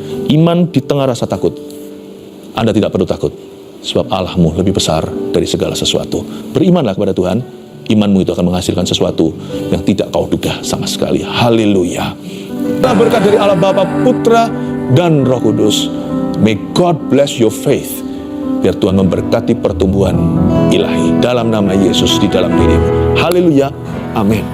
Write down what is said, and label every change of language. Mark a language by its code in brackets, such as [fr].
[id] Iman di tengah rasa takut. Anda tidak perlu takut, sebab Allahmu lebih besar dari segala sesuatu. Berimanlah kepada Tuhan, imanmu itu akan menghasilkan sesuatu yang tidak kau duga sama sekali. Haleluya. Berkat dari Allah Bapa, Putra, dan Roh Kudus. [en] May God bless your faith. [id] Biar Tuhan memberkati pertumbuhan ilahi dalam nama Yesus di dalam dirimu. Haleluya. Amin.